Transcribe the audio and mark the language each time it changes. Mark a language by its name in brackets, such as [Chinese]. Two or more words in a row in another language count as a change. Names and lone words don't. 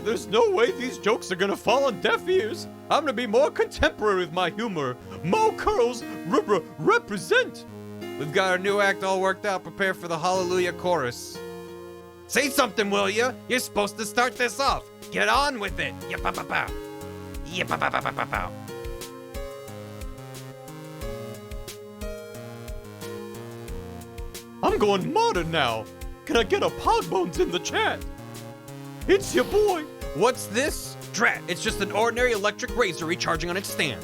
[English] There's no way these jokes are gonna fall on deaf ears. I'm gonna be more contemporary with my humor. Mo Curls represent. We've got our new act all worked out. Prepare for the Hallelujah chorus. Say something, will ya? You're supposed to start this off. Get on with it. Yap-pa-pa-pow. Yap-pa-pa-pa-pa-pow. I'm going modern now. Can I get a Pogbones in the chat? It's your boy. What's this? Drat, it's just an ordinary electric razor recharging on its stand.